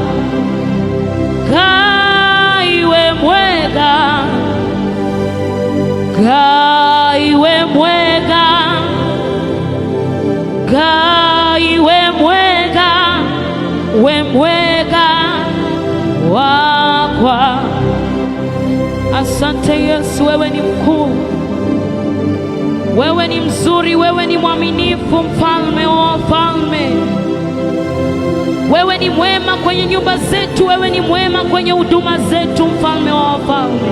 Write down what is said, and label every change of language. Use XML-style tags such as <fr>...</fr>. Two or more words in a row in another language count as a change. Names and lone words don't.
<ki>Kaiwe mwega. Kaiwe mwega. Kaiwe mwega. We mwega wakwa.</ki> <sw>Asante Yesu, wewe ni mkuu, wewe ni mzuri, wewe ni mwaminifu, mfalme wa wafalme. Wewe ni mwema kwenye nyumba zetu, wewe ni mwema kwenye huduma zetu, mfalme wa wafalme.</sw>